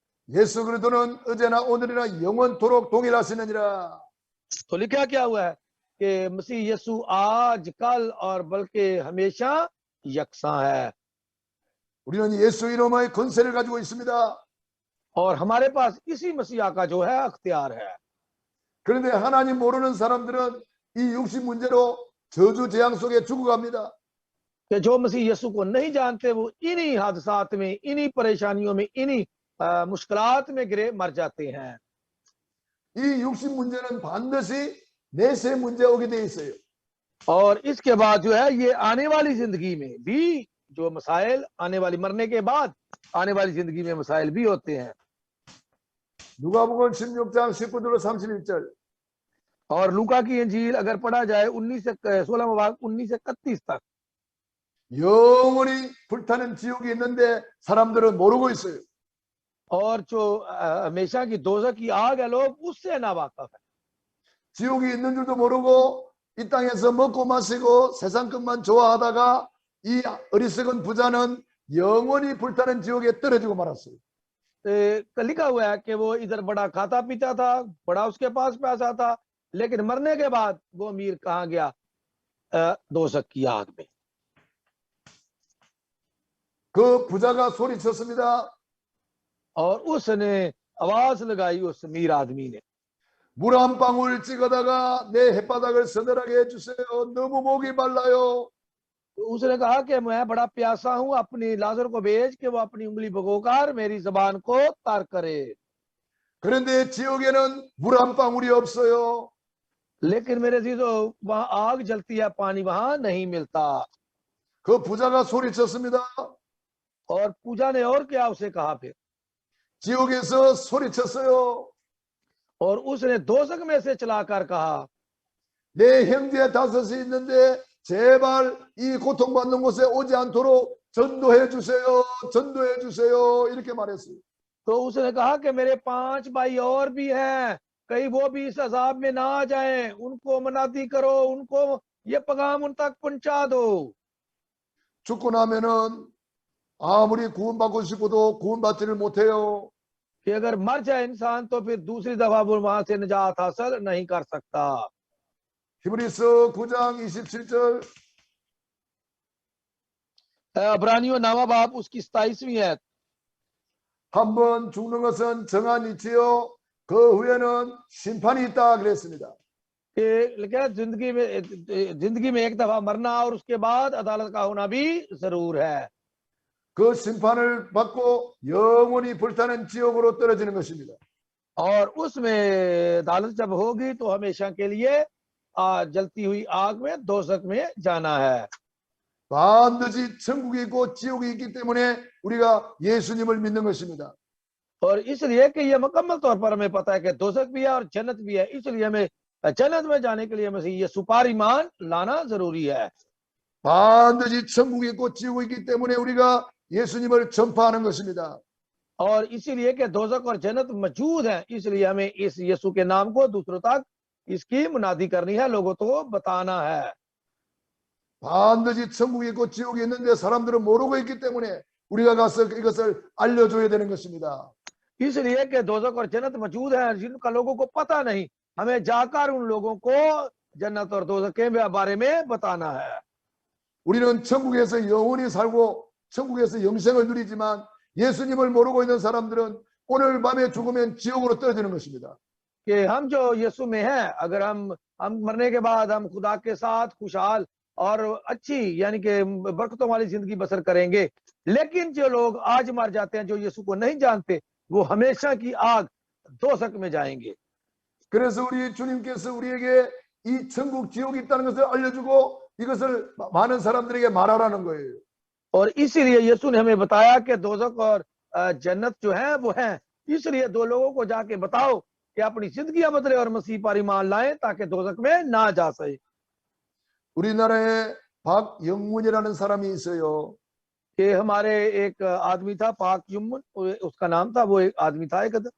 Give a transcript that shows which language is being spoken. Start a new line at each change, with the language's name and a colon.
Korean: 예수 그리스도는 어제나 오늘이나 영원토록 동일하시느니라.
Hindi: तो लिखा क्या हुआ है कि मसीह यीशु आज कल और बल्कि हमेशा यकसा है,
Korean: 우리는 예수 이름의 권세를 가지고 있습니다.
Hindi: और हमारे पास इसी मसीहा का जो है अख्तियार है।
Korean: 그런데 하나님 모르는 사람들은 이 육신 문제로 저주 재앙 속에 죽어갑니다.
Hindi: कि जो मसीह यीशु को नहीं जानते वो इन्हीं हादसात में, इन्हीं परेशानियों में, इन्हीं मुश्किलात में गिरे मर जाते हैं।
Korean: 이 육신 문제는 반드시 내세 문제 오게 돼 있어요.
Hindi: और इसके बाद जो है ये आने वाली जिंदगी में भी जो मसाइल, आने वाली मरने के बाद आने वाली जिंदगी में मसाइल भी होते हैं।
Korean: 누가복음 16장 19절로 31절
Hindi: और लूका की इंजील अगर पढ़ा जाए 16 बाब 19 से 31 तक,
Korean: 영원히 불타는 지옥이 있는데 사람들은 모르고 있어요.
Hindi: और जो हमेशा की दोजख की आग है लोग उससे नावाकिफ है।
Korean: 지옥이 있는 줄도 모르고 이 땅에서 먹고 마시고 세상 것만 좋아하다가 이 어리석은 부자는 영원히 불타는 지옥에 떨어지고 말았어요.
Hindi: लिखा हुआ है कि वो इधर बड़ा खाता पीता था, बड़ा उसके पास पैसा था, लेकिन मरने के बाद वो अमीर कहाँ गया? दोजख की आग में।
Korean: 그 부자가 소리쳤습니다.
Hindi: और उसने आवाज लगाई, उस अमीर आदमी ने,
Korean: 물 한 방울 찍어다가 내 햇바닥을 서늘하게 해주세요. 너무 목이 말라요.
Hindi: उसने कहा कि मैं बड़ा प्यासा हूं, अपनी लाजर को भेज के वो अपनी उंगली भगोकर मेरी जबान को तर करे।
Korean: 그런데 지옥에는 물 한 방울이 없어요.
Hindi: लेकिन मेरे जीजो, वहां आग जलती है, पानी वहां नहीं मिलता।
Korean: 그 부자가 소리쳤습니다.
Hindi: और पूजा ने और क्या उसे कहा फिर?
Korean: 지옥에서 소리쳤어요.
Hindi: और उसने दोजख में से चलाकर कहा,
Korean: 내 형제 다섯이 있는데 제발 이 고통받는 곳에 오지 않도록 전도해 주세요. 전도해 주세요. 이렇게 말했어요.
Hindi: तो उसने कहा कि मेरे 5 भाई और भी हैं, कहीं वो भी इस अजाब में ना आ जाएं, उनको मनाती करो, उनको ये पैगाम उन तक पहुंचा दो।
Korean: 죽고 나면은 아무리 구원받고 싶어도 구원받지를 못해요.
Hindi: कि अगर मर जाए इंसान तो फिर दूसरी दफा वो वहां से निजात हासिल नहीं कर सकता।
Korean: 히브리서 9장 27절
Hindi: अब्रानियों 9वां बाब उसकी 27वीं आयत।
Korean: 한 번 죽는 것은 정한 이치요. 그 후에는 심판이 있다 그랬습니다.
Hindi: क्या जिंदगी में एक दफा मरना और उसके बाद अदालत का होना भी जरूर है।
Korean: 그 심판을 받고 영원히 불타는 지옥으로 떨어지는 것입니다.
Hindi: और उसमें अदालत जब होगी तो हमेशा के लिए जलती हुई आग में, दोजख में जाना है।
Korean: 반드시 천국이 있고 지옥이 있기 때문에 우리가 예수님을 믿는 것입니다.
Hindi: और इसलिए कि ये मुकम्मल तौर पर हमें पता है कि दोजख भी है और जन्नत भी है, इसलिए हमें जन्नत में जाने के लिए मसीह ये सुपार ईमान लाना जरूरी है।
Korean: 반드시 천국이 있고 지옥이 있기 때문에 우리가 예수님을 전파하는 것입니다.
Hindi: और इसीलिए कि दोजख और जन्नत मौजूद है, इसलिए हमें इस यीशु के नाम को दूसरों तक इसकी मुनादी करनी है, लोगों को बताना है।
Korean: 반드시 천국이 있고 지옥이 있는데 사람들은 모르고 있기 때문에 우리가 가서 이것을 알려줘야 되는 것입니다.
Hindi: इसलिए कि दोजख और जन्नत मौजूद है, जिनका लोगों को पता नहीं, हमें जाकर उन लोगों को जन्नत और दोजख के बारे में बताना है।
Korean: 우리는 천국에서 영원히 살고 천국에서 영생을 누리지만 예수님을 모르고 있는 사람들은 오늘 밤에 죽으면 지옥으로 떨어지는 것입니다.
Hindi: कि हम जो यीशु में हैं, अगर हम मरने के बाद हम खुदा के साथ खुशहाल और अच्छी यानी कि बरकतों वाली जिंदगी बसर करेंगे, लेकिन जो लोग आज मर जाते हैं, जो यीशु को नहीं जानते, वो हमेशा की आग दोजख में जाएंगे।
Korean: 그래서 우리 주님께서 우리에게 이 천국 지옥이 있다는 것을 알려주고 이것을 많은 사람들에게 말하라는 거예요.
Hindi: और इसीलिए यीशु ने हमें बताया कि दोजख और जन्नत जो है वो है, इसलिए दो लोगों को जाके बताओ कि अपनी जिंदगी बदले और मसीह पर ईमान लाएं ताकि दोजख में ना जा सके।
Korean: 우리나라에 박영문이라는 사람이 있어요.
Hindi: कि हमारे एक आदमी था पाक युम्मन, उसका नाम था, वो एक आदमी था एक,